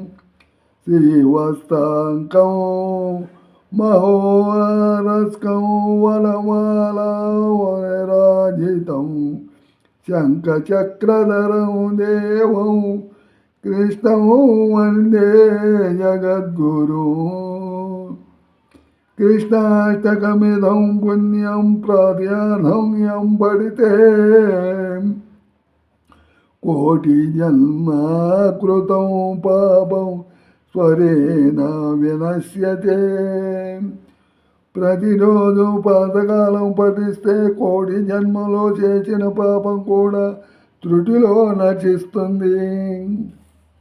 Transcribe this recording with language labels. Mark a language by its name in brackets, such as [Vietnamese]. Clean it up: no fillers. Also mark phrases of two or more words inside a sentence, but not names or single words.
[Sanskrit] श्रीवत्साङ्कौ महोरस्कौ वनमालावराजितं शङ्खचक्रधरं देवं कृष्णं वन्दे जगद्गुरुम्। कृष्णाष्टकमिदं पुण्यं प्रार्थ्यार्थं यं पठिते कोटिजन्म कृतं पापं స్వరేణ వినశ్యతే। [Telugu] ప్రతిరోజు పాతకాలం పఠిస్తే కోటి జన్మలో చేసిన పాపం కూడా త్రుటిలో నశిస్తుంది.